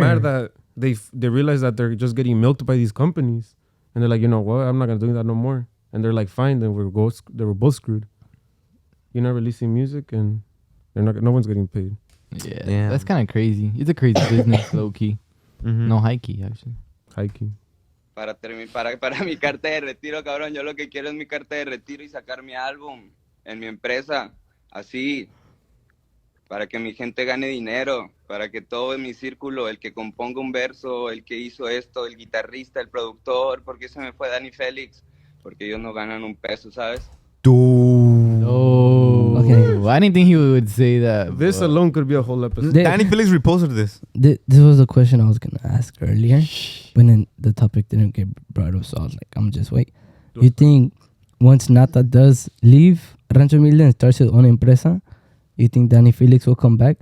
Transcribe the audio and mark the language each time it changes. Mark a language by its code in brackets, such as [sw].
[en] got mad that they realized that they're just getting milked by these companies, and they're like, you know what? I'm not gonna do that no more. And they're like, fine, then they were both screwed. You're not releasing music, and they're not. No one's getting paid. Yeah, Yeah. that's kind of crazy. It's a crazy business, low key. Mhm. No high key, actually. Hiking. [es] Para mi carta de retiro, cabrón, yo lo que quiero es mi carta de retiro y sacar mi álbum en mi empresa, así, para que mi gente gane dinero, para que todo en mi círculo, el que componga un verso, el que hizo esto, el guitarrista, el productor, porque se me fue Dani Félix, porque ellos no ganan un peso, ¿sabes? [en] Oh, Okay. I didn't think he would say that. This but- alone could be a whole episode. Danny Felix reposted this. This was a question I was gonna ask earlier, but then the topic didn't get brought up, so I was like, I'm just wait. You think once Nata does leave Rancho Humilde and starts his own empresa, you think Danny Felix will come back?